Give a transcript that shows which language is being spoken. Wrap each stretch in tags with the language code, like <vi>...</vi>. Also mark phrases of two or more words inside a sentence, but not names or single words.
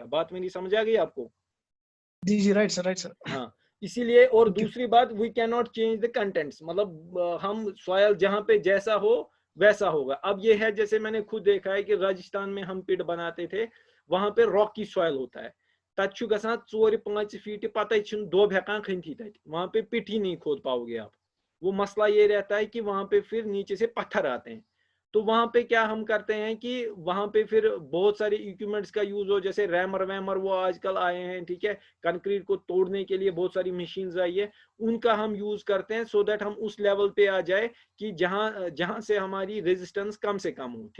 <hi>बात मेरी समझ आ गई आपको? जी जी,</hi> <en>right sir, right sir.</en> <hi>हाँ, इसीलिए। और ओके। दूसरी बात,</hi> <en>we can not change the contents,</en> <hi>मतलब हम सॉयल जहाँ पे जैसा हो वैसा होगा। अब ये है, जैसे मैंने खुद देखा है कि राजस्थान में हम पिट बनाते थे, वहां पे</hi> <en>rocky soil</en> <hi>होता है,</hi> <ks>तत छु गसान 4-5 फीट पता दोब हेकान खनती तत,</ks> <hi>वहां पे पिट ही नहीं खोद पाओगे आप। वो मसला ये रहता है कि वहां पे फिर नीचे से पत्थर आते हैं। तो वहां पे क्या हम करते हैं कि वहां पे फिर बहुत सारे इक्विपमेंट्स का यूज हो, जैसे रैमर वैमर वो आजकल आए हैं, ठीक है, कंक्रीट को तोड़ने के लिए बहुत सारी मशीन्स आई है, उनका हम यूज करते हैं</hi> <en>so that</en> <hi>हम उस लेवल पे आ जाए कि जहां जहां से हमारी रेजिस्टेंस कम से कम हो।</hi>